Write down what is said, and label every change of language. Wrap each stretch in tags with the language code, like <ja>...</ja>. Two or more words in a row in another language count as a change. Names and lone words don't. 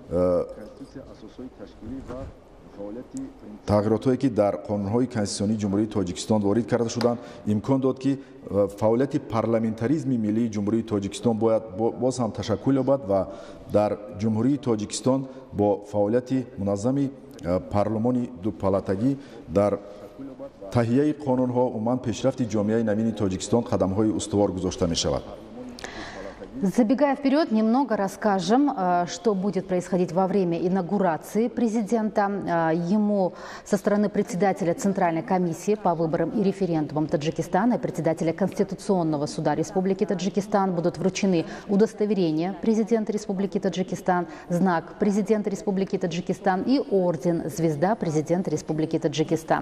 <tg>тағйироте ки дар қонунҳои конститутсионии ҷумҳурии Тоҷикистон ворид карда шуданд имкон дод ки фаъолияти парламентаризми миллии ҷумҳурии Тоҷикистон бояд боз ҳам ташаккул ёбад ва дар ҷумҳурии Тоҷикистон бо фаъолияти муназзами парлумони дупалатагӣ дар таҳияи қонунҳо умуман пешрафти ҷомеаи навини Тоҷикистон қадамҳои устувор гузошта мешавад.</tg> <ru>Забегая вперед, немного расскажем, что будет происходить во время инаугурации президента. Ему со стороны председателя Центральной комиссии по выборам и референдумам Таджикистана и председателя Конституционного суда Республики Таджикистан будут вручены удостоверение президента Республики Таджикистан, знак президента Республики Таджикистан и орден «Звезда президента Республики Таджикистан».</ru>